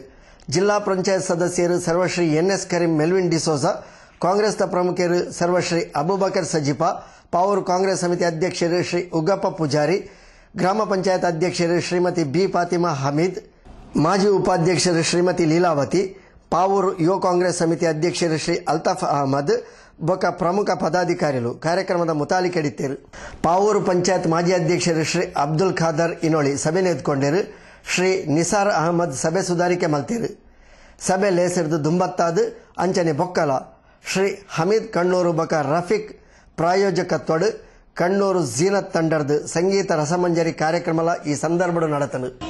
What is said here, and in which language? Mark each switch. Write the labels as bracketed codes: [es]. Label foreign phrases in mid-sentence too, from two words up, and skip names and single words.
[tcy] ಜಿಲ್ಲಾ ಪಂಚಾಯತ್ ಸದಸ್ಯರು ಸರ್ವಶ್ರೀ ಎನ್ಎಸ್ ಕರೀಂ ಮೆಲ್ವಿನ್ ಡಿಸೋಜಾ, ಕಾಂಗ್ರೆಸ್ನ ಪ್ರಮುಖರು ಸರ್ವಶ್ರೀ ಅಬೂಬಕರ್ ಸಜಿಪಾ, ಪಾವೂರು ಕಾಂಗ್ರೆಸ್ ಸಮಿತಿ ಅಧ್ಯಕ್ಷರು ಶ್ರೀ ಉಗ್ಗಪ್ಪ ಪೂಜಾರಿ, ಗ್ರಾಮ ಪಂಚಾಯತ್ ಅಧ್ಯಕ್ಷರು ಶ್ರೀಮತಿ ಬಿ ಫಾತಿಮಾ ಹಮೀದ್, ಮಾಜಿ ಉಪಾಧ್ಯಕ್ಷರು ಶ್ರೀಮತಿ ಲೀಲಾವತಿ, ಪಾವೂರು ಯುವ ಕಾಂಗ್ರೆಸ್ ಸಮಿತಿ ಅಧ್ಯಕ್ಷರು ಶ್ರೀ ಅಲ್ತಾಫ್ ಅಹಮದ್ ಬೊಕ್ಕ ಪ್ರಮುಖ ಪದಾಧಿಕಾರಿಗಳು ಕಾರ್ಯಕ್ರಮದ ಮುತಾಲಿಕೆಡಿತ್ತರು. ಪಾವೂರು ಪಂಚಾಯತ್ ಮಾಜಿ ಅಧ್ಯಕ್ಷರು ಶ್ರೀ ಅಬ್ದುಲ್ ಖಾದರ್ ಇನೋಳಿ ಸಭೆ ನೆದ್ಕೊಂಡರು. ಶ್ರೀ ನಿಸಾರ್ ಅಹಮದ್ ಸಭೆ ಸುಧಾರಿಕೆ ಮಲ್ತೇರು. ಸಭೆ ಲೇಸರ್ದು ದುಂಬತ್ತಾದ ಅಂಚನೆ ಬೊಕ್ಕಲ ಶ್ರೀ ಹಮೀದ್ ಕಣ್ಣೂರು ಬೊಕ್ಕ ರಫೀಕ್ ಪ್ರಾಯೋಜಕತ್ವಡು ಕಣ್ಣೂರು ಜೀನತ್ ತಂಡರ್ದು ಸಂಗೀತ ರಸಮಂಜರಿ ಕಾರ್ಯಕ್ರಮ ಈ ಸಂದರ್ಭ ನಡೆತನು.